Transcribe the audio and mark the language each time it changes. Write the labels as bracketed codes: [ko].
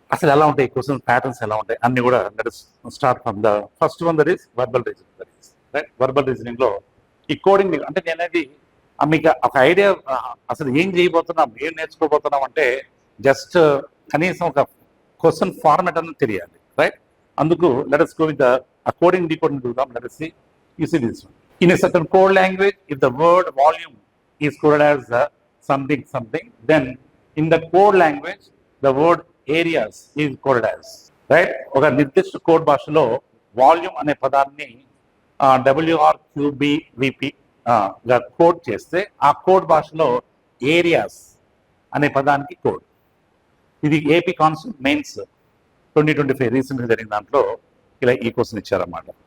[te] అసలు ఎలా ఉంటాయి క్వశ్చన్ ప్యాటర్న్స్, ఎలా ఉంటాయి అన్ని కూడా [en] let us start from the first one, that is [te] verbal reasoning. Right, verbal reasoning లో ఈ కోడింగ్ అంటే నేనేది మీకు ఒక ఐడియా అసలు ఏం చేయబోతున్నాం, ఏం నేర్చుకోబోతున్నాం అంటే జస్ట్ కనీసం ఒక క్వశ్చన్ ఫార్మాట్ అనేది తెలియాలి. [en] right, [te] అందుకు [en] let us go with the coding decoding [te] చూద్దాం. [en] Let us see, you see this one. In a certain code language, if the word volume is coded as something something, then in the code language the word areas is coded as, right. [te] ఒక నిర్దిష్ట code భాషలో volume అనే పదాన్ని WRQBVP గా code చేస్తే ఆ code భాషలో areas అనే పదానికి కోడ్. ఇది ఏపీ కాన్స్టిట్యూట్ మెయిన్స్ 2025 రీసెంట్గా జరిగిన దాంట్లో ఇలా ఈ క్వశ్చన్ ఇచ్చారన్నమాట.